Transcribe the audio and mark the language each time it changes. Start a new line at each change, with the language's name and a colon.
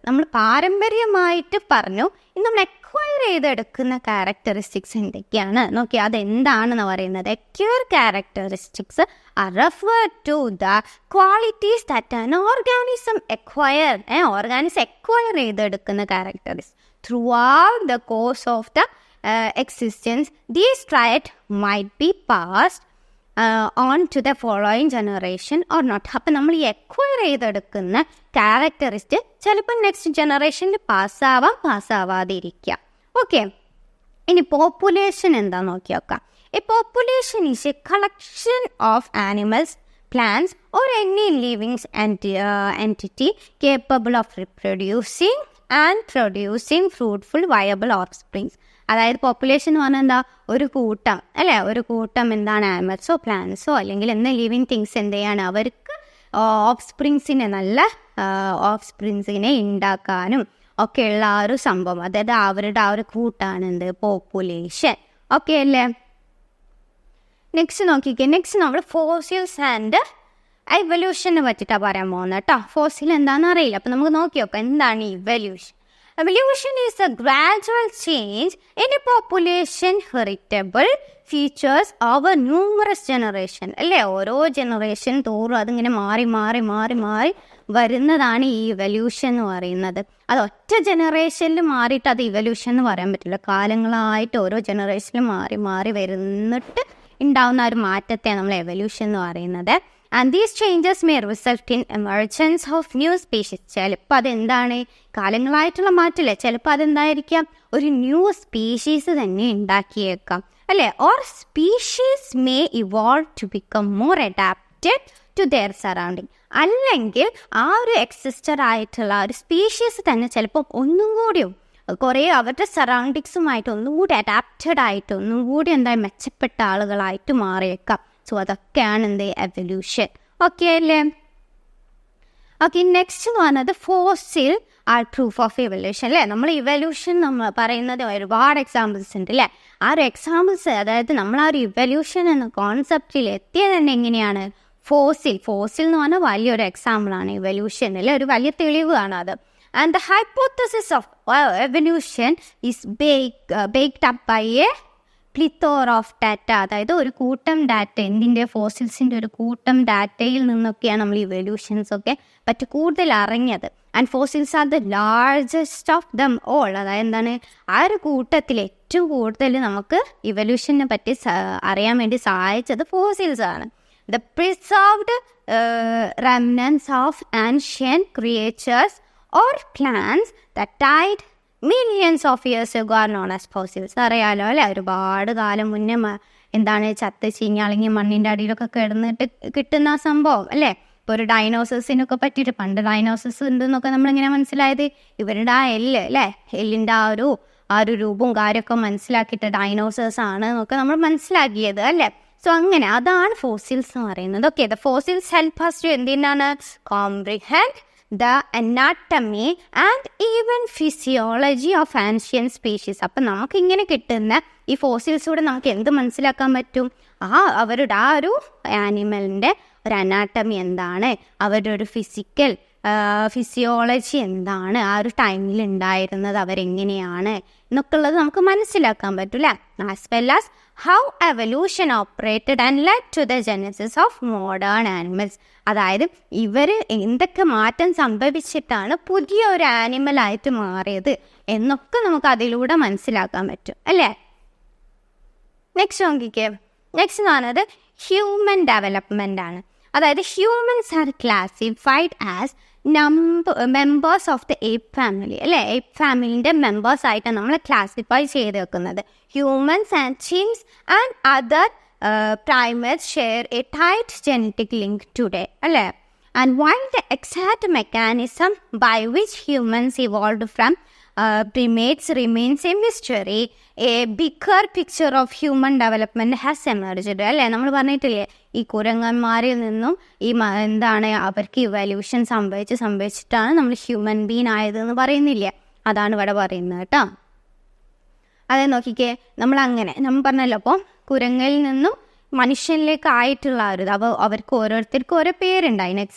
Malayalam: നമ്മൾ പാരമ്പര്യമായിട്ട് പറഞ്ഞു, ഇന്ന് നമ്മൾ എക്വയർ ചെയ്തെടുക്കുന്ന ക്യാരക്ടറിസ്റ്റിക്സ് എന്തൊക്കെയാണ് നോക്കി, അതെന്താണെന്ന് പറയുന്നത്.
English: acquired characteristics are refer to the qualities that an organism organism
Malayalam: acquire ചെയ്തെടുക്കുന്ന characteristics
English: Throughout the course of the existence. These traits might be passed on to the following generation or not.
Malayalam: അപ്പം നമ്മൾ ഈ acquire ചെയ്തെടുക്കുന്ന ക്യാരക്ടറിസ്റ്റ് ചിലപ്പോൾ next ജനറേഷനിൽ പാസ്സാവാതിരിക്കുക. Okay, ഇനി population എന്താ നോക്കി നോക്കാം.
English: A population is a collection of animals plants or any living entity capable of reproducing and producing fruitful viable offsprings.
Malayalam: അതായത് പോപ്പുലേഷൻ എന്ന് പറഞ്ഞാൽ എന്താ, ഒരു കൂട്ടം അല്ലേ, ഒരു കൂട്ടം എന്താണ് ആനിമൽസോ പ്ലാന്റ്സോ അല്ലെങ്കിൽ എന്ത് ലിവിങ് തിങ്സ് എന്ത് ചെയ്യാണ്, അവർക്ക് ഓഫ്സ്പ്രിങ്സിനെ നല്ല ഓഫ്സ്പ്രിങ്സിനെ ഉണ്ടാക്കാനും ഒക്കെയുള്ള ആ ഒരു സംഭവം, അതായത് അവരുടെ ആ ഒരു കൂട്ടാണ് എന്ത് പോപ്പുലേഷൻ. ഓക്കെ അല്ലേ? നെക്സ്റ്റ് നോക്കിക്കേ, നെക്സ്റ്റ് നമ്മൾ ഫോസിൽസ് ആൻഡ് എവല്യൂഷനെ പറ്റിയിട്ടാണ് പറയാൻ പോകുന്നത് കേട്ടോ. ഫോസിൽ എന്താണെന്ന് അറിയില്ല, അപ്പം നമുക്ക് നോക്കി നോക്കാം എന്താണ് evolution.
English: Evolution is a gradual change in a population heritable features over numerous generation.
Malayalam: അല്ലേ, ഓരോ ജനറേഷൻ തോറും അതിങ്ങനെ മാറി മാറി മാറി മാറി വരുന്നതാണ് ഈ ഇവല്യൂഷൻ എന്ന് പറയുന്നത്. അത് ഒറ്റ ജനറേഷനിൽ മാറിയിട്ട് അത് ഇവല്യൂഷൻ എന്ന് പറയാൻ പറ്റില്ല. കാലങ്ങളായിട്ട് ഓരോ ജനറേഷനിൽ മാറി മാറി വരുന്നിട്ട് ഉണ്ടാവുന്ന ഒരു മാറ്റത്തെ നമ്മൾ എവല്യൂഷൻ എന്ന് പറയുന്നത്.
English: And these changes may result in emergence of new species.
Malayalam: ചിലപ്പോൾ അതെന്താണ്, കാലങ്ങളായിട്ടുള്ള മാറ്റല്ലേ, ചിലപ്പോൾ അതെന്തായിരിക്കാം, ഒരു ന്യൂ സ്പീഷീസ് തന്നെ ഉണ്ടാക്കിയേക്കാം അല്ലേ.
English: Or species may evolve to become more adapted to their surrounding.
Malayalam: അല്ലെങ്കിൽ ആ ഒരു എക്സിസ്റ്റർ ആയിട്ടുള്ള ഒരു സ്പീഷീസ് തന്നെ ചിലപ്പോൾ ഒന്നും കൂടിയും കുറേ അവരുടെ സറൗണ്ടിങ്സുമായിട്ട് ഒന്നും കൂടി അഡാപ്റ്റഡ് ആയിട്ട് ഒന്നും കൂടി എന്താ മെച്ചപ്പെട്ട ആളുകളായിട്ട് മാറിയേക്കാം. സോ അതൊക്കെയാണ് എന്ത് എവല്യൂഷൻ. ഓക്കെ അല്ലേ? ഓക്കെ, നെക്സ്റ്റ് എന്ന് പറഞ്ഞത്
English: fossil are proof of evolution
Malayalam: അല്ലേ. നമ്മൾ ഇവല്യൂഷൻ നമ്മൾ പറയുന്നത് ഒരുപാട് എക്സാമ്പിൾസ് ഉണ്ട് അല്ലേ. ആ ഒരു എക്സാമ്പിൾസ്, അതായത് നമ്മൾ ആ ഒരു ഇവല്യൂഷൻ എന്ന കോൺസെപ്റ്റിൽ എത്തിയത് തന്നെ എങ്ങനെയാണ്, ഫോസിൽ എന്ന് പറഞ്ഞാൽ വലിയൊരു എക്സാമ്പിളാണ് ഇവല്യൂഷൻ അല്ലേ, ഒരു വലിയ തെളിവാണ് അത്.
English: And the hypothesis of evolution is baked up by a plethora of data.
Malayalam: അതായത് ഒരു കൂട്ടം ഡാറ്റ, എന്തിൻ്റെ, ഫോസിൽസിൻ്റെ ഒരു കൂട്ടം ഡാറ്റയിൽ നിന്നൊക്കെയാണ് നമ്മൾ ഇവല്യൂഷൻസ് ഒക്കെ പറ്റി കൂടുതൽ അറിഞ്ഞത്.
English: And fossils are the largest of them all.
Malayalam: അതായത് എന്താണ്, ആ ഒരു കൂട്ടത്തിൽ ഏറ്റവും കൂടുതൽ നമുക്ക് ഇവല്യൂഷനെ പറ്റി അറിയാൻ വേണ്ടി സഹായിച്ചത് ഫോസിൽസ് ആണ്.
English: The preserved remnants of ancient creatures or plants that died millions of years ago are known as fossils.
Malayalam: അറിയാലോ അല്ലേ, ഒരുപാട് കാലം മുന്നേ എന്താണ് ചത്ത് ചീഞ്ഞളിങ്ങി മണ്ണിൻ്റെ അടിയിലൊക്കെ കിടന്നിട്ട് കിട്ടുന്ന സംഭവം അല്ലേ. ഇപ്പോൾ ഒരു ഡൈനോസേഴ്സിനൊക്കെ പറ്റിയിട്ട്, പണ്ട് ഡൈനോസേഴ്സ് ഉണ്ടെന്നൊക്കെ നമ്മളിങ്ങനെ മനസ്സിലായത് ഇവരുടെ ആ എല്ല് അല്ലേ, എല്ലിൻ്റെ ആ ഒരു രൂപവും കാര്യമൊക്കെ മനസ്സിലാക്കിയിട്ട് ഡൈനോസേഴ്സ് ആണ് എന്നൊക്കെ നമ്മൾ മനസ്സിലാക്കിയത് അല്ലേ. സോ അങ്ങനെ അതാണ് ഫോസിൽസ് എന്ന് പറയുന്നത്.
English: okay, the fossils help us to
Malayalam: എന്തിനാണ്,
English: Comprehend the anatomy and even physiology of ancient species.
Malayalam: അപ്പം നമുക്കിങ്ങനെ കിട്ടുന്ന ഈ ഫോസിൽസൂടെ നമുക്ക് എന്ത് മനസ്സിലാക്കാൻ പറ്റും, അവരുടെ ആ ഒരു ആനിമലിൻ്റെ ഒരു അനാട്ടമി എന്താണ്, അവരുടെ ഒരു ഫിസിയോളജി എന്താണ്, ആ ഒരു ടൈമിൽ ഉണ്ടായിരുന്നത് അവരെങ്ങനെയാണ് എന്നൊക്കെ ഉള്ളത് നമുക്ക് മനസ്സിലാക്കാൻ പറ്റില്ല.
English: As well as how evolution operated and led to the genesis of modern animals.
Malayalam: അതായത് ഇവർ എന്തൊക്കെ മാറ്റം സംഭവിച്ചിട്ടാണ് പുതിയ ഒരു ആനിമലായിട്ട് മാറിയത് എന്നൊക്കെ നമുക്ക് അതിലൂടെ മനസ്സിലാക്കാൻ പറ്റും അല്ലേ. നെക്സ്റ്റ് നോക്കിക്കേ, നെക്സ്റ്റ് എന്ന് പറയുന്നത് ഹ്യൂമൻ ഡെവലപ്മെൻ്റ് ആണ്.
English: അതായത് humans are classified as members of the ape family അല്ലേ.
Malayalam: ഏപ്പ് ഫാമിലിൻ്റെ മെമ്പേഴ്സ് ആയിട്ടാണ് നമ്മൾ ക്ലാസിഫൈ ചെയ്ത് വെക്കുന്നത്.
English: Humans and chimps and other primates share a tight genetic link today അല്ലേ. And while the exact mechanism by which humans evolved from primates remains a mystery, a bigger picture of human development has emerged അല്ലേ.
Malayalam: നമ്മൾ പറഞ്ഞിട്ടില്ലേ, ഈ കുരങ്ങന്മാരിൽ നിന്നും ഈ എന്താണ് അവർക്ക് evolution സംഭവിച്ചിട്ടാണ് നമ്മൾ ഹ്യൂമൻ ബീൻ ആയതെന്ന് പറയുന്നില്ലേ, അതാണ് ഇവിടെ പറയുന്നത് കേട്ടോ. അതെ നോക്കിക്കേ, നമ്മൾ പറഞ്ഞല്ലോ, അപ്പോൾ കുരങ്ങിൽ നിന്നും മനുഷ്യനിലേക്ക് ആയിട്ടുള്ള ഒരു അവർക്ക് ഓരോരുത്തർക്കും ഓരോ പേരുണ്ടായി.